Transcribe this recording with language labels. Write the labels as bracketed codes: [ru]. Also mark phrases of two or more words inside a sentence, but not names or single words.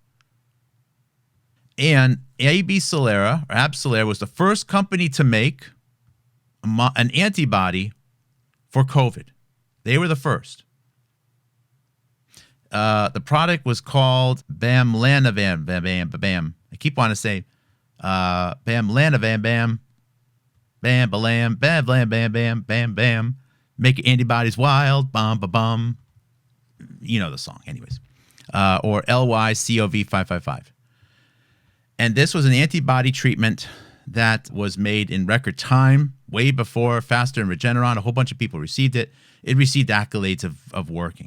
[en] And AbCellera, or AbCellera, was the first company to make an antibody for COVID. They were the first. The product was called Bamlanivimab. I keep wanting to say Bamlanivimab. Bam, balam, bam, blam, bam, bam, bam, bam. Make antibodies wild, bum, ba, bum. You know the song, anyways. Or LYCOV555. And this was an antibody treatment that was made in record time, way before Faster and Regeneron. A whole bunch of people received it. It received accolades of working.